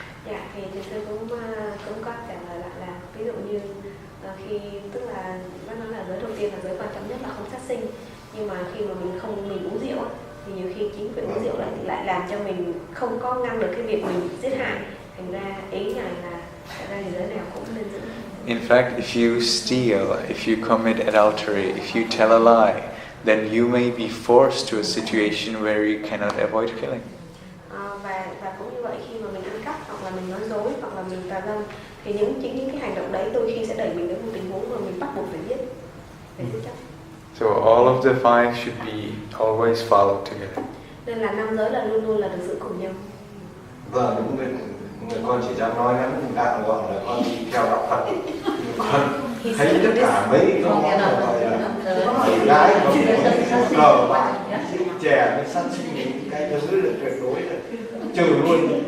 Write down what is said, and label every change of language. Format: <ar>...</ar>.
<vi>Dạ, thì thực sự cũng có trả lời lại là ví dụ như khi tức là bác nói là giới đầu tiên là giới quan trọng nhất là không sát sinh, nhưng mà khi mà mình uống rượu thì nhiều khi chính việc uống rượu lại làm cho mình không có ngăn được cái việc mình giết hại, thành ra ý ngài là thật ra thì giới nào cũng nên giữ.</vi> <en>In fact, if you steal, if you commit adultery, if you tell a lie, then you may be forced to a situation where you cannot avoid killing.</en> <vi>Và cũng như vậy, khi mà mình ăn cắp hoặc là mình nói dối hoặc là mình tà dâm thì những cái hành động đấy đôi khi sẽ đẩy mình đến một tình huống mà mình bắt buộc phải giết chắc.</vi> <en>So all of the five should be always followed together.</en> <vi>Nên là năm giới là luôn luôn là được giữ cùng nhau. Vâng, đúng rồi. Người con chỉ dám nói lắm, đặng gọi là con đi theo đạo Phật. Con thấy tất cả mấy con gọi là gái cờ bạc, chè với sát sinh những cái thứ là tuyệt đối là trừ luôn.</vi>